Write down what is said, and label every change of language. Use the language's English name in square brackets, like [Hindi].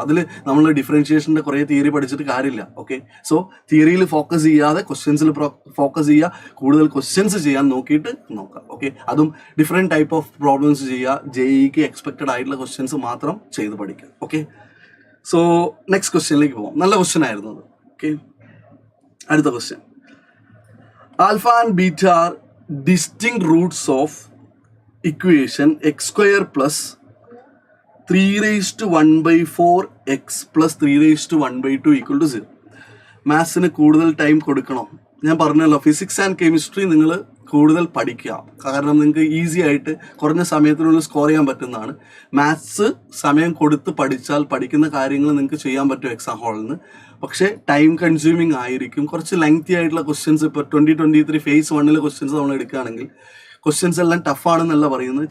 [Malayalam] അതിൽ നമ്മൾ ഡിഫറൻഷിയേഷൻ്റെ കുറേ തിയറി പഠിച്ചിട്ട് കാര്യമില്ല. ഓക്കെ, സോ തിയറിയിൽ ഫോക്കസ് ചെയ്യാതെ ക്വസ്റ്റ്യൻസിൽ ഫോക്കസ് ചെയ്യുക. കൂടുതൽ ക്വസ്റ്റ്യൻസ് ചെയ്യാൻ നോക്കിയിട്ട് നോക്കാം. ഓക്കെ, അതും ഡിഫറെൻറ്റ് ടൈപ്പ് ഓഫ് പ്രോബ്ലംസ് ചെയ്യുക. JEEക്ക് എക്സ്പെക്റ്റഡ് ആയിട്ടുള്ള ക്വസ്റ്റ്യൻസ് മാത്രം ചെയ്ത് പഠിക്കുക. ഓക്കെ, സോ നെക്സ്റ്റ് ക്വസ്റ്റ്യനിലേക്ക് പോകാം. നല്ല ക്വസ്റ്റ്യൻ ആയിരുന്നു അത്. ഓക്കെ, അടുത്ത question. [English] Alpha and beta are distinct roots of equation x square plus 3 raised to 1/4 x plus 3 raised to 1/2 equal to 0. [Malayalam] മാത്സിന് കൂടുതൽ ടൈം കൊടുക്കണം. ഞാൻ പറഞ്ഞല്ലോ, ഫിസിക്സ് ആൻഡ് കെമിസ്ട്രി നിങ്ങൾ കൂടുതൽ പഠിക്കുക. കാരണം നിങ്ങൾക്ക് ഈസി ആയിട്ട് കുറഞ്ഞ സമയത്തിനുള്ളിൽ സ്കോർ ചെയ്യാൻ പറ്റുന്നതാണ്. മാത്സ് സമയം കൊടുത്ത് പഠിച്ചാൽ പഠിക്കുന്ന കാര്യങ്ങൾ നിങ്ങൾക്ക് ചെയ്യാൻ പറ്റും എക്സാം ഹാളിൽ നിന്ന്. പക്ഷേ ടൈം കൺസ്യൂമിങ് ആയിരിക്കും. കുറച്ച് ലെങ്തി ആയിട്ടുള്ള ക്വസ്റ്റ്യൻസ്, ഇപ്പോൾ 2023 phase 1 ക്വസ്റ്റ്യൻസ് നമ്മൾ എടുക്കുകയാണെങ്കിൽ ക്വസ്റ്റ്യൻസ് എല്ലാം ടഫാണെന്നല്ല പറയുന്നത്.